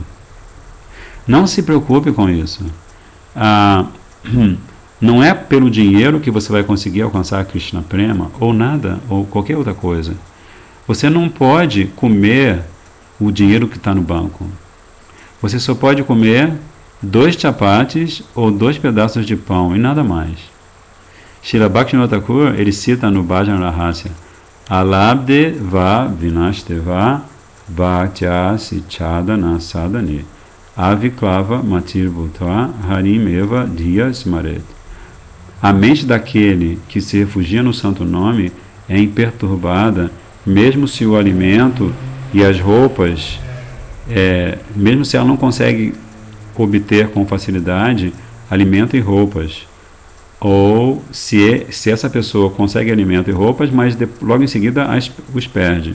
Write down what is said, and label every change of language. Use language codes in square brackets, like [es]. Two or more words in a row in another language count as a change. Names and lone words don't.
[pt] Não se preocupe com isso. Não é pelo dinheiro que você vai conseguir alcançar a Krishna Prema, ou nada, ou qualquer outra coisa. Você não pode comer o dinheiro que está no banco. Você só pode comer 2 chapatis ou 2 pedaços de pão e nada mais. Srila Bhaktivinoda Thakur, ele cita no Bhajan Rahasya: [sa] Alabde va vinashteva bhaktyasi chadana sadhane aviklava matir bhutva harimeva dhiya smaret. [pt] A mente daquele que se refugia no santo nome é imperturbada, mesmo se o alimento e as roupas, mesmo se ela não consegue obter com facilidade alimento e roupas, ou se essa pessoa consegue alimento e roupas, mas logo em seguida os perde.